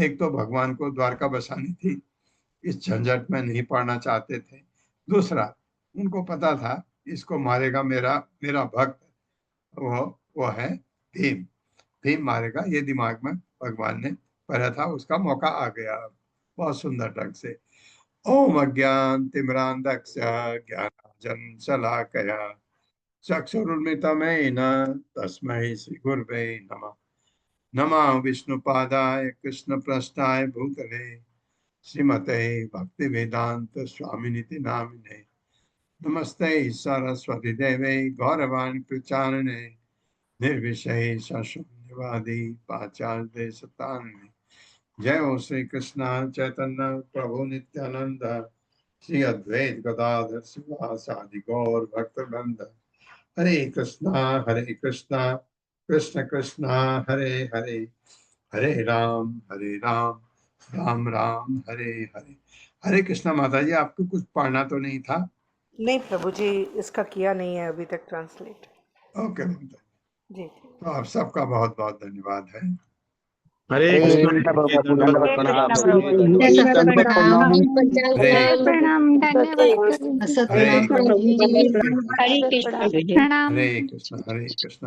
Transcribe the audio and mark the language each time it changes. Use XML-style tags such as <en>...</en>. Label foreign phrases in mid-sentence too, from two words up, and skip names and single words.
<hi>एक तो भगवान को द्वारका बसानी थी, इस झंझट में नहीं पड़ना चाहते थे। दूसरा, उनको पता था इसको मारेगा मेरा भक्त, वो है भीम मारेगा, ये दिमाग में भगवान ने भरा था। उसका मौका आ गया बहुत सुंदर ढंग से।</hi> <sa>ओम अज्ञान तिमिरांधस्य ज्ञानांजन शलाकया चक्षुरुन्मिलितं तस्मै श्री गुरवे नमः। नमः विष्णुपादाय कृष्णप्रेष्ठाय भूतले श्रीमते भक्तिवेदांत स्वामिनिति नामिने। नमस्ते सरस्वती देवे गौरवाणी प्रचारिणे निर्विशेष शून्यवादी पाश्चात्य सतारिणे। जय हो श्री कृष्ण चैतन्य प्रभु नित्यानंद श्री अद्वैत गदाधर शिवासादि गौर भक्तवृंद। हरे कृष्णा कृष्ण कृष्णा हरे हरे, हरे राम राम राम हरे हरे।</sa> <hi>हरे कृष्णा माता जी, आपको कुछ पढ़ना तो नहीं था? नहीं प्रभु जी, इसका किया नहीं है अभी तक ट्रांसलेट। ओके माता जी। तो आप सबका बहुत बहुत धन्यवाद है। हरे हरे कृष्ण कृष्ण प्रभु जी, दंडवत दंडवत प्रणाम। प्रणाम। हरे प्रणाम, धन्यवाद। हरे हरे कृष्ण। हरे कृष्ण</hi>